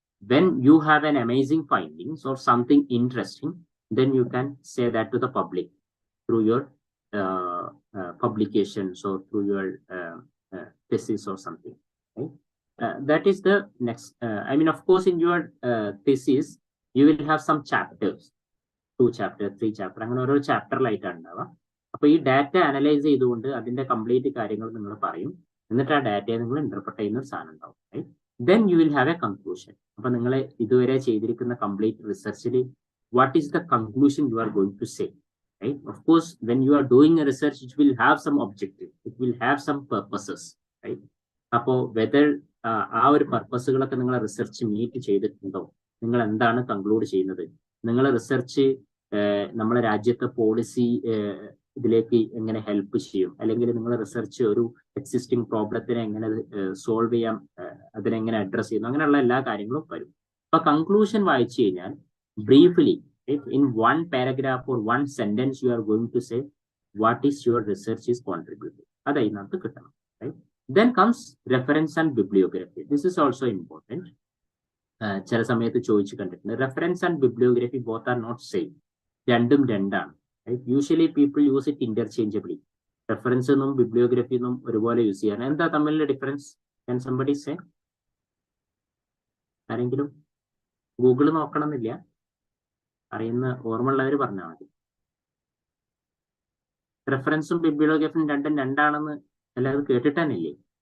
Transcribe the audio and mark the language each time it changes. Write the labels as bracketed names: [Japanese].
[English] when you have an amazing findings or something interesting, then you can say that to the public through your publications or through your thesis or something, right? That is the next. I mean, of course, in your thesis, you will have some chapters, 2 chapter, 3 chapter, [Malayalam] അങ്ങനെ ഓരോ ചാപ്റ്ററിലായിട്ടാണ് ഉണ്ടാവുക. അപ്പൊ ഈ data analyse ചെയ്തുകൊണ്ട് അതിന്റെ complete കാര്യങ്ങൾ നിങ്ങൾ പറയും, എന്നിട്ട് ആ ഡാറ്റയെ നിങ്ങൾ ഇന്റർപ്രറ്റ് ചെയ്യുന്ന ഒരു സാധനം ഉണ്ടാവും, right? [English] Then you will have a conclusion. [Malayalam] അപ്പൊ നിങ്ങൾ ഇതുവരെ ചെയ്തിരിക്കുന്ന complete റിസർച്ചിൽ [English] what is the conclusion you are going to say, right? Of course, when you are doing a research, it will have some objective, it will have some purposes, right? [Malayalam] അപ്പോൾ whether ആ ഒരു പർപ്പസുകളൊക്കെ നിങ്ങൾ research meet ചെയ്തിട്ടുണ്ടോ, നിങ്ങൾ എന്താണ് conclude ചെയ്യുന്നത്, നിങ്ങളെ research നമ്മളെ രാജ്യത്തെ പോളിസി ഇതിലേക്ക് എങ്ങനെ ഹെൽപ്പ് ചെയ്യും, അല്ലെങ്കിൽ നിങ്ങളെ റിസർച്ച് ഒരു എക്സിസ്റ്റിംഗ് പ്രോബ്ലത്തിനെ എങ്ങനെ സോൾവ് ചെയ്യാം, അതിനെങ്ങനെ അഡ്രസ് ചെയ്യുന്നു, അങ്ങനെയുള്ള എല്ലാ കാര്യങ്ങളും വരും. അപ്പൊ കൺക്ലൂഷൻ വായിച്ചു കഴിഞ്ഞാൽ briefly [English] in one paragraph or one sentence you are going to say what is your research is contributing. [Malayalam] അത് അതിനകത്ത് കിട്ടണം, right? [English] Then comes reference and bibliography. This is also important. [Malayalam] ചില സമയത്ത് ചോദിച്ചു കണ്ടിട്ടുണ്ട്. [English] Reference and bibliography both are not same. [Malayalam] രണ്ടും രണ്ടാണ്, right? [English] Usually people use it interchangeably. [Malayalam] Reference എന്നും bibliography എന്നും ഒരുപോലെ യൂസ് ചെയ്യാൻ. എന്താ തമ്മിലുള്ള ഡിഫറൻസ്? [English] Can somebody say? [Malayalam] ആരെങ്കിലും ഗൂഗിൾ നോക്കണമെന്നില്ല, അറിയുന്ന ഓർമ്മയുള്ളവർ പറഞ്ഞാൽ മതി. റെഫറൻസും ബിബ്ലിയോഗ്രഫിയും രണ്ടും രണ്ടാണെന്ന് എല്ലാവരും കേട്ടിട്ടാനില്ലേ?